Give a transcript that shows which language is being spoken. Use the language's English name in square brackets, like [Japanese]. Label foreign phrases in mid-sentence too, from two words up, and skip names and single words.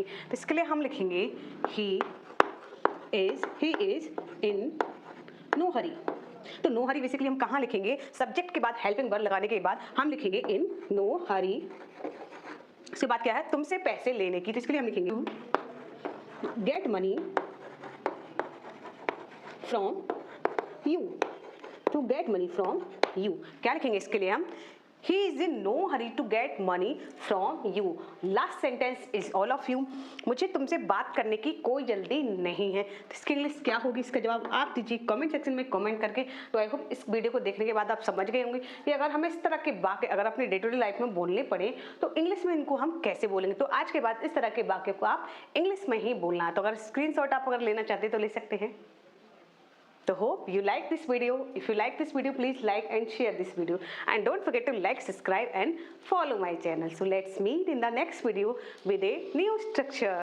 [Hindi] तो इसके लिए हम लिखेंगे [English] he is in no hurry. [Hindi] तो [English] no hurry [Hindi] बेसिकली हम कहाँ लिखेंगे, सब्जेक्ट के बाद [English] helping verb [Hindi] लगाने के बाद हम लिखेंगे [English] in no hurry. [Hindi] उसके बाद क्या है, तुमसे पैसे लेने की। तो इसके लिए हम लिखेंगे [English] get money from you। to get money from you। [Hindi] क्या लिखेंगे इसके लिए हम, [English] he is in no hurry to get money from you। last sentence is all of you। [Hindi] मुझे तुमसे बात करने की कोई जल्दी नहीं है। तो इसके इंग्लिश क्या होगी, इसका जवाब आप दीजिए [English] comment section [Hindi] में कमेंट करके। तो [English] I hope [Hindi] इस वीडियो को देखने के बाद आप समझ गए होंगे कि अगर हमें इस तरह के वाक्य अगर अपनी [English] day to day life [Hindi] में बोलने पड़े तो इंग्लिश में इनको हम कैसे बोलेंगे। तो आज के बाद इस तरह के वाक्य को आप इंग्लिश में ही बोलना है। तो अगर स्क्रीनशॉट आप अगर लेना चाहते तो ले सकते हैं। [English] So hope you like this video. If you like this video, please like and share this video. And don't forget to like, subscribe and follow my channel. So let's meet in the next video with a new structure.